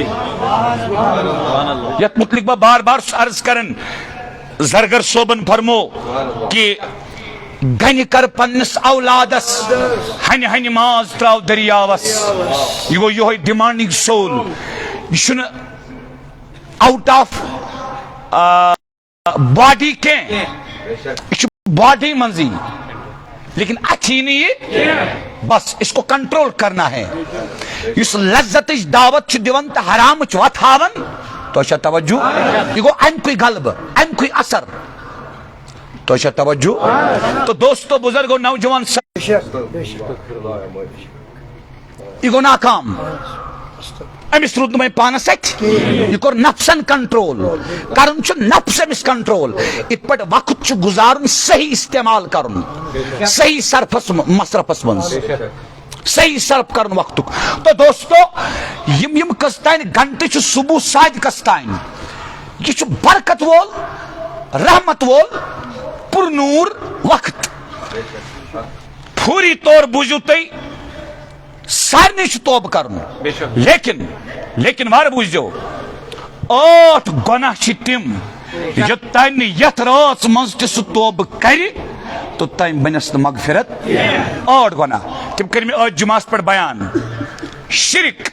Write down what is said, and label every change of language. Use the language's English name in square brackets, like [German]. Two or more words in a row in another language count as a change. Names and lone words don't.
[Kashmiri] یتھ متعلق بہٕ بار بار چھُس عرض کران, زرگر صوبن فرمو کہ گنہِ کر پننس اولادس, ہنہِ ہنہِ ماز تراو دریاوس. یہ گوٚو یہوے [English] demanding soul. [Kashmiri] یہ چھُنہٕ [English] out of body [Kashmiri] کینٛہہ, یہ چھُ باڈی منٛزٕے, [Urdu] لیکن اچھی نہٕ یہ بس اس کو کنٹرول کرنا ہے. [Kashmiri] یُس لذتٕچ دعوت چھُ دِوان تہٕ حرامٕچ وتھاوان. تۄہہِ چھا توجہ؟ یہ گوٚو امکُے غلبہٕ, امکُے اثر. تۄہہِ چھا توجہ؟ تو دوستو بزرگو نوجوان یہ گوٚو ناکام. امس روٗد نہٕ وۄنۍ پانس اتھِ, یہ کوٚر نفسن کنٹرول. کرُن چھُ نفس أمِس کنٹرول. یِتھ پٲٹھۍ وقت چھُ گُزارُن صحیح استعمال کرُن, صحیح صرفس مصرفس منٛز, صحیح صرف کرُن وقتُک. تو دوستو یم کٔژتانۍ گنٹہٕ چھُ صبح صادقس تانۍ, یہ چھُ برکت وول, رحمت وول, پر نور وقت. فوری طور بوٗزِو تُہۍ, سارنٕے چھُ توبہٕ کرُن, لیکن وارٕ بوٗزِو, 8 گۄناہ چھِ تِم یوٚتانۍ نہٕ یتھ رٲژ منٛز تہِ سُہ توبہٕ کرِ توٚتانۍ بنٮ۪س نہٕ مغفرت. 8 گۄناہ تِم کٔرۍ مےٚ ٲدۍ جُمعس پٮ۪ٹھ بیان.